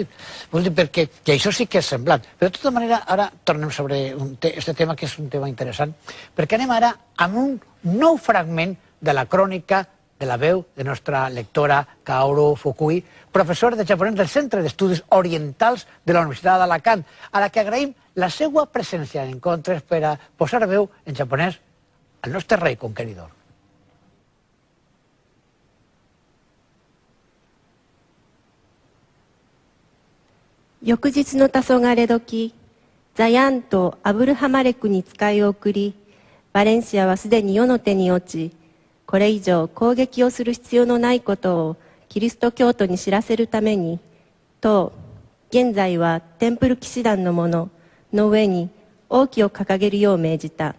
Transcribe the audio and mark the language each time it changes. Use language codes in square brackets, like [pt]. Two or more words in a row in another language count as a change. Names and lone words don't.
[ca] Vull dir, perquè això sí que és semblant. Però de tota manera, ara tornem sobre aquest tema, que és un tema interessant, perquè anem ara amb un nou fragment de la crònica de la veu de nostra lectora Kaoru Fukui, professora de japonès del Centre d'Estudis Orientals de la Universitat d'Alacant, a la que agraïm la seva presència en encontres per a posar veu en japonès al nostre rei conqueridor. [ja] 翌日の黄昏時、ザヤンとアブルハマレクに使いを送り、バレンシアはすでに世の手に落ち、これ以上攻撃をする必要のないことをキリスト教徒に知らせるために、と現在はテンプル騎士団の者の上に王旗を掲げるよう命じた。